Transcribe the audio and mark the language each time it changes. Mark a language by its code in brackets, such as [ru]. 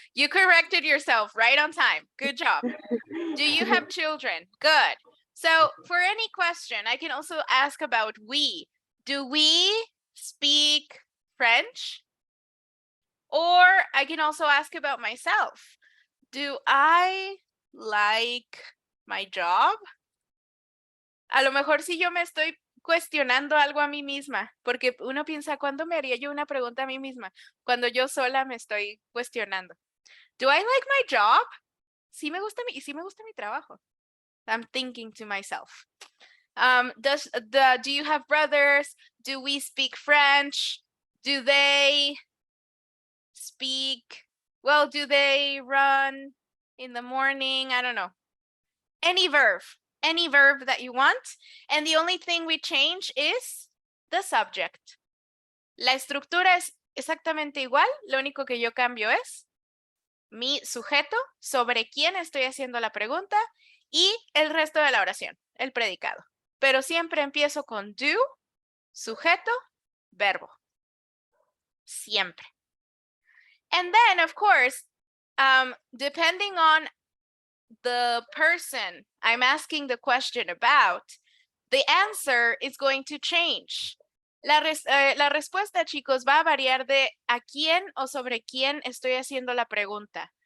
[en] You corrected yourself right on time. Good job. Do you have children? Good. So for any question, I can also ask about we. Do we speak French? Or I can also ask about myself. Do I like my job? [es] A lo mejor si yo me estoy cuestionando algo a mí misma, porque uno piensa, ¿cuándo me haría yo una pregunta a mí misma? Cuando yo sola me estoy cuestionando. [en] Do I like my job? [es] Sí me gusta mi trabajo. [en] I'm thinking to myself. Do you have brothers? Do we speak French? Do they speak? Well, do they run in the morning? I don't know. Any verb that you want. And the only thing we change is the subject. [es] La estructura es exactamente igual. Lo único que yo cambio es mi sujeto, sobre quién estoy haciendo la pregunta, y el resto de la oración, el predicado. Pero siempre empiezo con do, sujeto, verbo. Siempre. [en] And then, of course, depending on the person I'm asking the question about, the answer is going to change. [es] La respuesta, chicos, va a variar de a quién o sobre quién estoy haciendo la pregunta.